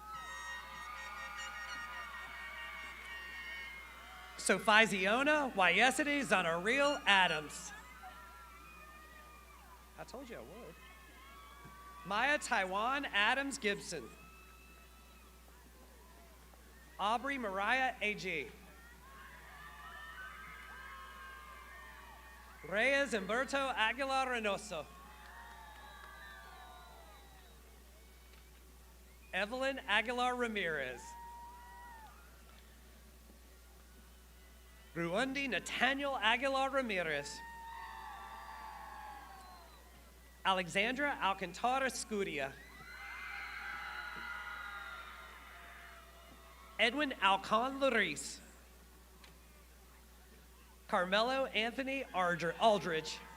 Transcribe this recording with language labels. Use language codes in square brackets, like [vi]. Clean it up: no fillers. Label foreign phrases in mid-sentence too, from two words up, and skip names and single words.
[en] Sophiziona Wyesity Zanaril Adams. I told you I would. Maya Taiwan Adams Gibson. Aubrey Mariah A.G. Reyes Humberto Aguilar Reynoso. Evelyn Aguilar Ramirez. Ruundi Nathaniel Aguilar Ramirez. Alexandra Alcantara Scudia. Edwin Alcon Larice. Carmelo Anthony Aldridge.